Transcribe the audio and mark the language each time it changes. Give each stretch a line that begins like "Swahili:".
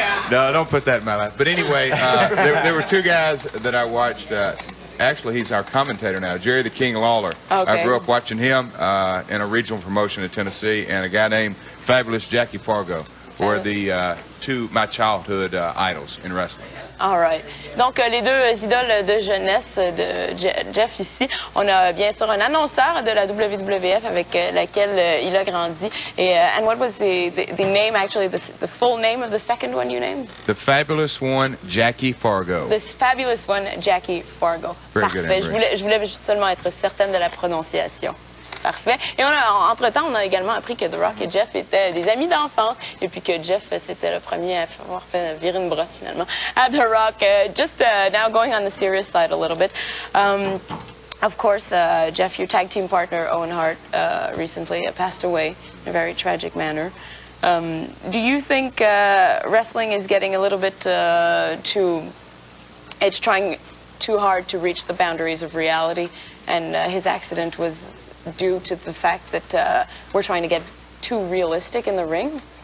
English: No, don't put that in my life. But anyway, there were 2 guys that I watched. Actually, he's our commentator now, Jerry the King Lawler. Okay. I grew up watching him in a regional promotion in Tennessee, and a guy named Fabulous Jackie Fargo were the 2 my childhood idols in wrestling. All right.
French: Donc, les 2 idoles de jeunesse de Jeff ici. On a bien sûr un annonceur de la WWF avec laquelle il a grandi. Et,
English: and what was the name, actually, the full name of the second one you named? The Fabulous One, Jackie Fargo. The Fabulous One, Jackie Fargo. Very
French: Parfait.
English: good,
French: Je voulais seulement être certaine de la prononciation. Parfait. Et entre-temps, on a également appris que The Rock et Jeff étaient des amis d'enfance et puis que Jeff, c'était le premier à avoir fait virer une brosse finalement à The Rock.
English: Just now going on the serious side a little bit. Of course, Jeff, your tag team partner, Owen Hart, recently passed away in a very tragic manner. Do you think wrestling is getting a little bit it's trying too hard to reach the boundaries of reality, and his accident was due to the fact that we're trying to get too realistic in the ring?